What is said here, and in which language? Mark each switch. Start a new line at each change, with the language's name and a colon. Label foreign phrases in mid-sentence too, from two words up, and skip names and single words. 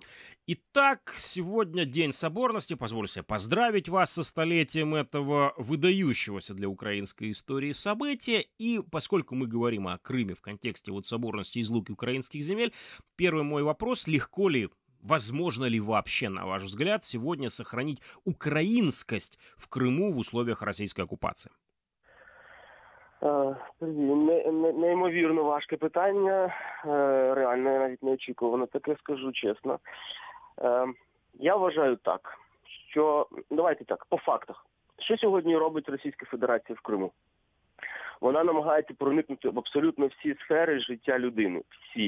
Russian: Итак, сегодня День Соборности. Позволю себе поздравить вас со столетием этого выдающегося для украинской истории события. И поскольку мы говорим о Крыме в контексте вот соборности и излуки украинских земель, первый мой вопрос: легко ли, возможно ли вообще, на ваш взгляд, сегодня сохранить украинскость в Крыму в условиях российской оккупации?
Ukrainian: Неймовірно важке питання, реально, я навіть не очікувано, таке скажу чесно. Я вважаю так, що, давайте так, по фактах. Що сьогодні робить Російська Федерація в Криму? Вона намагається проникнути в абсолютно всі сфери життя людини, всі.